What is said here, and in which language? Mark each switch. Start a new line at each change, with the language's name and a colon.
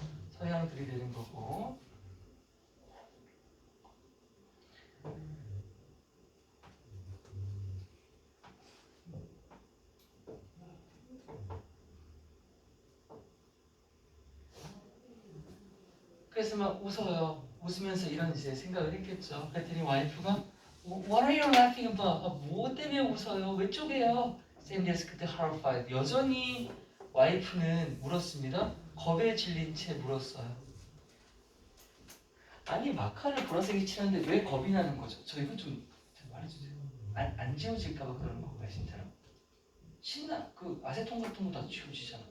Korean: 서양들이 되는 거고 그래서 막 웃어요. 웃으면서 이런 이제 생각을 했겠죠. 그랬더니 와이프가
English: What are you laughing about?
Korean: 뭐 때문에 웃어요? 왜 쪼개요? 샌디스 그때 horrified. 여전히 와이프는 물었습니다. 겁에 질린 채 물었어요. 아니 마카를 보라색이 칠하는데 왜 겁이 나는 거죠? 저 이거 좀 말해주세요. 안 지워질까봐 그러는 건가요, 진짜로? 신나 그 아세톤 같은 거 다 지워지잖아.